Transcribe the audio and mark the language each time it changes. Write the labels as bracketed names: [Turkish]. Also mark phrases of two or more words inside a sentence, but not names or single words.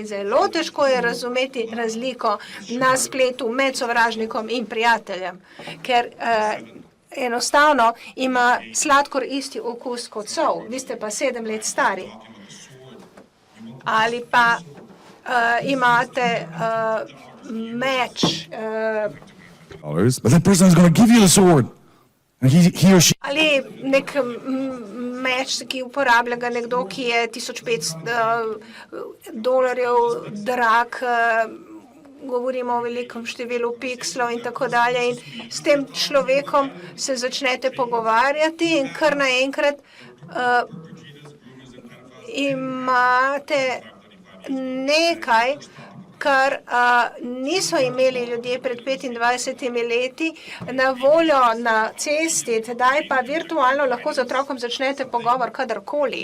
[Slovenian] Zelo težko je razumeti razliko na spletu med sovražnikom in prijateljem, ker enostavno ima sladkor isti okus kot sol. Vi ste pa 7 let stari. Ali pa imate meč, [English] but that person is going to give you the sword. And he or she. [Slovenian] Ali nek meč, ki uporablja ga nekdo, ki je $1500 drag, govorimo o velikem številu pikslov in tako dalje. In s tem človekom se začnete pogovarjati in kar naenkrat imate nekaj, kar niso imeli ljudje pred 25 leti na voljo na cesti, tedaj pa virtualno lahko z otrokom začnete pogovor kadarkoli.